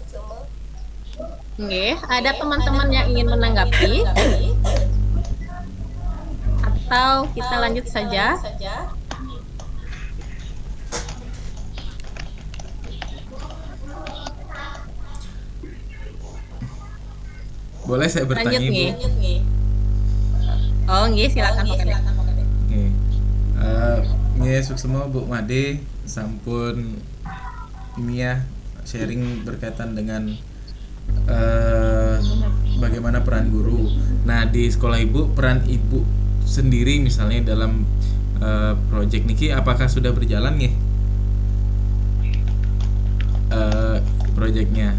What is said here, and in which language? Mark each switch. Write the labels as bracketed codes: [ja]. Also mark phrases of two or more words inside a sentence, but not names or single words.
[id] Oke, ada teman-teman yang ingin menanggapi? Atau kita lanjut saja? Boleh saya bertanya, Lanjut Ibu? nggih. Oh, nggih, silakan Pak Kade. Oke. Nggih, suksema Bu Made sampun Mia sharing berkaitan dengan bagaimana peran guru. Nah, di sekolah Ibu, peran Ibu sendiri misalnya dalam proyek niki apakah sudah berjalan nggih? Proyeknya.